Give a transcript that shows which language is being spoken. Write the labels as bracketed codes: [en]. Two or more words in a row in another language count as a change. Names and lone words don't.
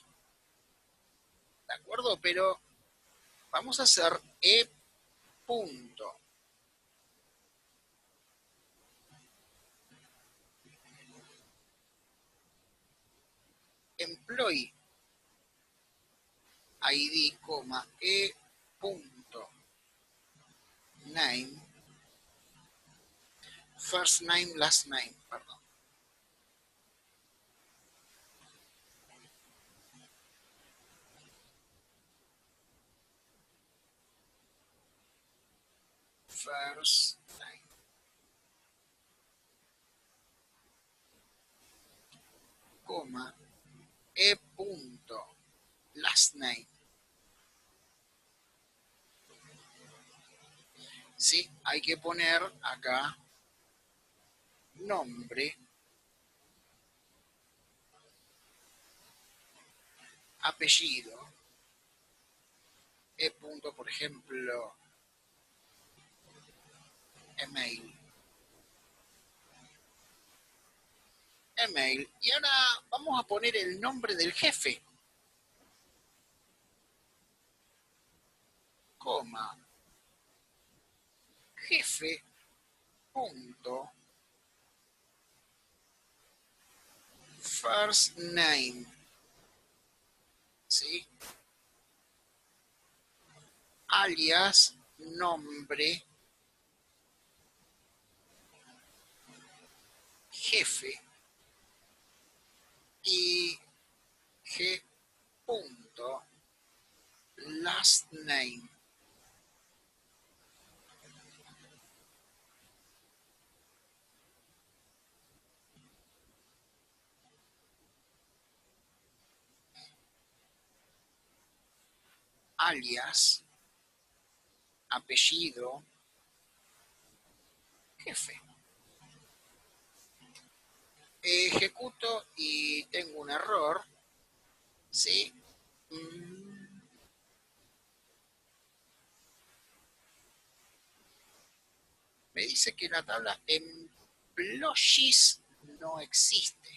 [es] ¿De acuerdo? Pero vamos a hacer e punto [en] employee id, [es] e punto name, [en] first name, last name, [es] perdón. [en] First name, e punto last name. [es] ¿Sí? Hay que poner acá nombre, apellido, e punto, por ejemplo, email. Email. Y ahora vamos a poner el nombre del jefe, jefe, punto, [en] first name. [es] ¿Sí? Alias, nombre, jefe, y g punto, [en] last name. [es] Alias, apellido, jefe. Ejecuto y tengo un error. ¿Sí? Me dice que la tabla employees no existe.